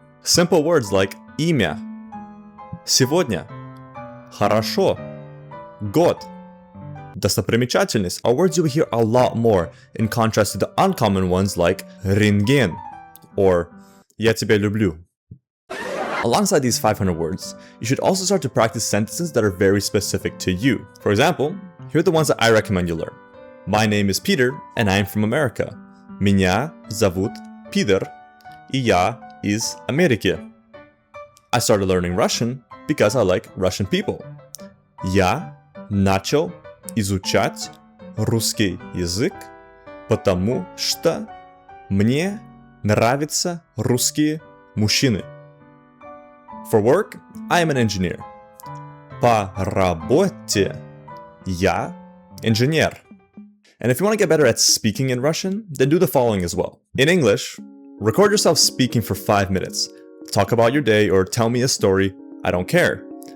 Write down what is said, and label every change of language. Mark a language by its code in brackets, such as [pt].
[en] Simple words like [ru] имя, сегодня, хорошо, год, достопримечательность [en] are words you will hear a lot more in contrast to the uncommon ones like рентген or [ru] я тебя люблю. [en] Alongside these 500 words, you should also start to practice sentences that are very specific to you. For example, here are the ones that I recommend you learn. My name is Peter and I am from America. [ru] Меня зовут Питер, и я из Америки. [en] I started learning Russian because I like Russian people. [ru] Я начал изучать русский язык, потому что мне нравятся русские мужчины. [en] For work, I am an engineer. [ru] По работе я инженер. [en] And if you want to get better at speaking in Russian, then do the following as well. In English, record yourself speaking for 5 minutes. Talk about your day or tell me a story, I don't care.